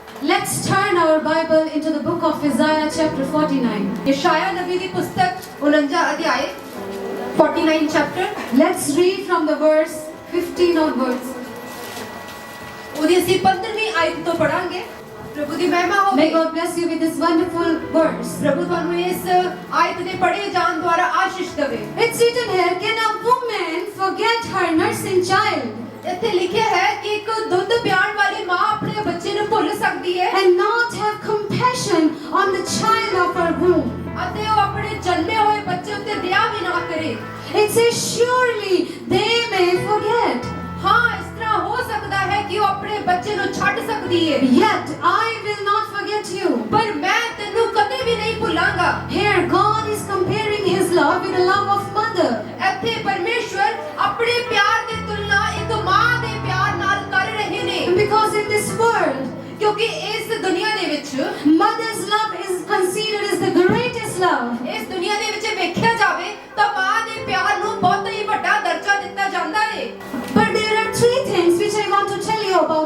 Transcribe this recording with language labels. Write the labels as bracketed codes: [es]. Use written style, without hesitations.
[en] Let's turn our Bible into the book of Isaiah chapter 49. [pa] ਯਸ਼ਾਇਆ ਨਬੀ ਦੀ ਪੁਸਤਕ 49 ਅਧਿਆਇ 49 chapter। [en] Let's read from the verse 15 onwards. [pa] ਉਹਦੀ ਅਸੀਂ 15ਵੀਂ ਆਇਤ ਤੋਂ ਪੜਾਂਗੇ। ਪ੍ਰਭੂ ਦੀ ਮਹਿਮਾ [en] May [pa] ਹੋਵੇ। [en] God bless you with this wonderful verse. [pa] ਪ੍ਰਭੂ ਤੁਹਾਨੂੰ ਇਸ ਆਇਤ ਦੇ ਪੜ੍ਹੇ ਜਾਣ ਦੁਆਰਾ ਆਸ਼ੀਸ਼ ਦੇਵੇ। [en] It's written here, can a woman forget her nursing child [pa] ਇੱਥੇ ਲਿਖਿਆ ਹੈ ਕਿ ਇੱਕ ਦੁੱਧ ਪਿਆਉਣ ਵਾਲੀ ਮਾਂ ਆਪਣੇ ਬੱਚੇ ਨੂੰ ਭੁੱਲ ਸਕਦੀ ਹੈ [en] and not have compassion on the child of her womb? [pa] ਅਤੇ ਉਹ ਆਪਣੇ ਜਨਮੇ ਹੋਏ ਬੱਚੇ ਉੱਤੇ ਦਇਆ ਵੀ ਨਾ ਕਰੇ। [en] It says, surely they may forget, [pa] ਹਾਂ, ਇਸ ਤਰ੍ਹਾਂ ਹੋ ਸਕਦਾ ਹੈ ਕਿ ਉਹ ਆਪਣੇ ਬੱਚੇ ਨੂੰ ਛੱਡ ਸਕਦੀ ਹੈ, [en] yet I will not forget you. [pa] ਪਰ ਮੈਂ ਤੈਨੂੰ ਕਦੇ ਵੀ ਨਹੀਂ ਭੁੱਲਾਂਗਾ। [en] Here God is comparing his love with the love of mother. [pa] ਇੱਥੇ ਪਰਮੇਸ਼ਵਰ ਆਪਣੇ ਪਿਆਰ ਦੀ ਤੁਲਨਾ ਇੱਕ ਮਾਂ ਦੇ ਪਿਆਰ ਨਾਲ ਕਰ ਰਹੇ ਨੇ। [en] Because in this world, [pa] ਕਿਉਂਕਿ ਇਸ ਦੁਨੀਆ ਦੇ ਵਿੱਚ [en] mother's love is considered as the greatest love. [pa] ਇਸ ਦੁਨੀਆ ਦੇ ਵਿੱਚ ਵੇਖਿਆ ਜਾਵੇ ਤਾਂ ਮਾਂ ਦੇ ਪਿਆਰ ਨੂੰ ਬਹੁਤ ਹੀ ਵੱਡਾ ਦਰਜਾ ਦਿੱਤਾ ਜਾਂਦਾ ਹੈ। [en] But there are three things which I want to tell you